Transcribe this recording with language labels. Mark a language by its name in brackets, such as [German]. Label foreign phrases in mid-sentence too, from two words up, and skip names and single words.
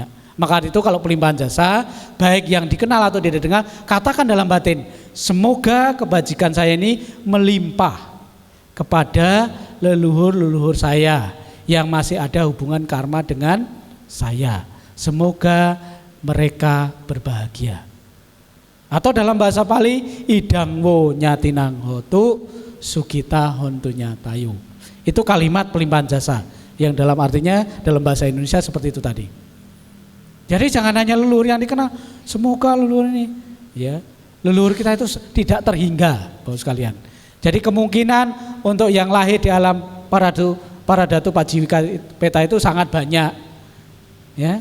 [Indonesian] Maka itu kalau pelimpahan jasa, baik yang dikenal atau tidak didengar, katakan dalam batin, semoga kebajikan saya ini melimpah kepada leluhur-leluhur saya yang masih ada hubungan karma dengan saya. Semoga mereka berbahagia. Atau dalam bahasa Pali, [Pali] idangwo nyatinang hotu sukita hontunya tayu. [Indonesian] Itu kalimat pelimpahan jasa yang dalam artinya dalam bahasa Indonesia seperti itu tadi. Jadi jangan hanya leluhur yang dikenal, semoga leluhur ini, ya, leluhur kita itu tidak terhingga, Bapak sekalian. Jadi kemungkinan untuk yang lahir di alam Paradatu Pajiwika Peta itu sangat banyak, ya.